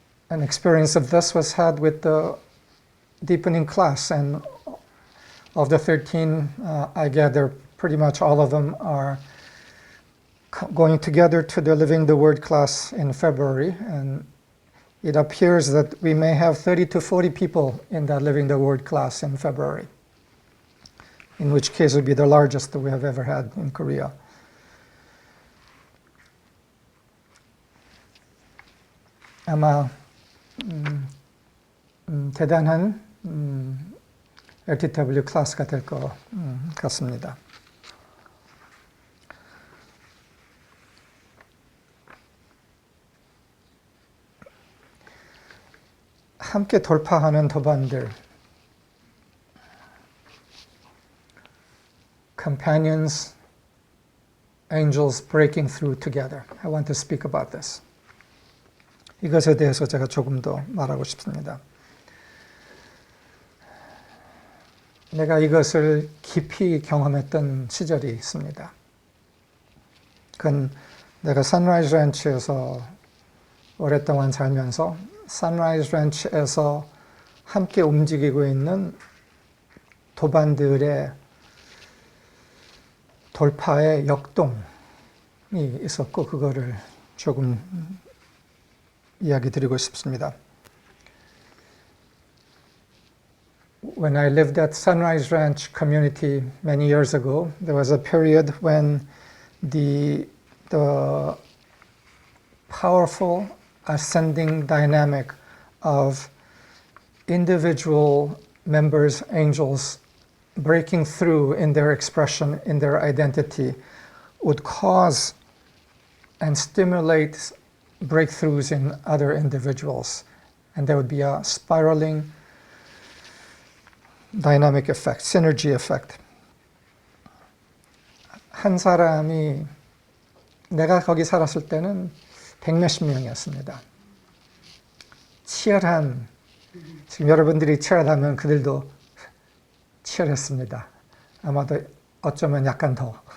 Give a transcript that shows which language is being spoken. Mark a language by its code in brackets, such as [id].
[en] An experience of this was had with the deepening class, and of the 13, I gather pretty much all of them are going together to the Living the Word class in February, and it appears that we may have 30 to 40 people in that Living the Word class in February, in which case it would be the largest that we have ever had in Korea. [ko] 아마 대단한 LTW 클래스가 될 것 같습니다. 함께 돌파하는 도반들, [en] companions, angels breaking through together. I want to speak about this. [ko] 이것에 대해서 제가 조금 더 말하고 싶습니다. 내가 이것을 깊이 경험했던 시절이 있습니다. 그건 내가 선라이즈 랜치에서 오랫동안 살면서 선라이즈 랜치에서 함께 움직이고 있는 도반들의 돌파의 역동이 있었고 그거를 조금 이야기 드리고 싶습니다. [en] When I lived at Sunrise Ranch community many years ago, there was a period when the powerful ascending dynamic of individual members, angels, breaking through in their expression, in their identity, would cause and stimulate breakthroughs in other individuals. And there would be a spiraling dynamic effect, synergy effect. [ko] 한 사람이 내가 거기 살았을 때는 100몇십 명이었습니다. 치열한, 지금 여러분들이 치열하면 그들도 치열했습니다. 아마도 어쩌면 약간 더.